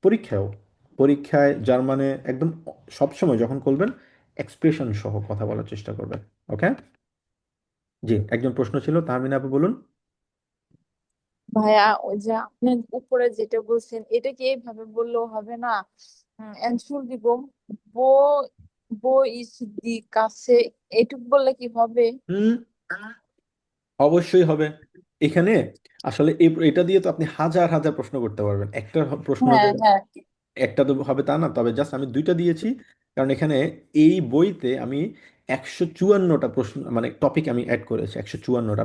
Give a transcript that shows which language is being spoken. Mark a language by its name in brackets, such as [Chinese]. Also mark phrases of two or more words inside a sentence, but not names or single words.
[Bangla] পরীক্ষায়ও, পরীক্ষায় জার্মানে একদম সবসময় যখন করবেন এক্সপ্রেশন সহ কথা বলার চেষ্টা করবেন। ওকে, জি, একজন প্রশ্ন ছিল, তাহমিনা আপু বলুন। ভাইয়া ওই যে আপনি উপরে যেটা বলছেন এটা কি এইভাবে বললেও হবে না? [German] Entschuldigung, wo wo ist die Kasse? [Bangla] এটুক বললে কি হবে? হুম, অবশ্যই হবে। এখানে আসলে এটা দিয়ে তো আপনি হাজার হাজার প্রশ্ন করতে পারবেন, একটা প্রশ্ন যে হ্যাঁ হ্যাঁ। একটা তো হবে তা না, তবে জাস্ট আমি দুইটা দিয়েছি কারণ এখানে এই বইতে আমি 154টা প্রশ্ন মানে টপিক আমি অ্যাড করেছি, 154টা।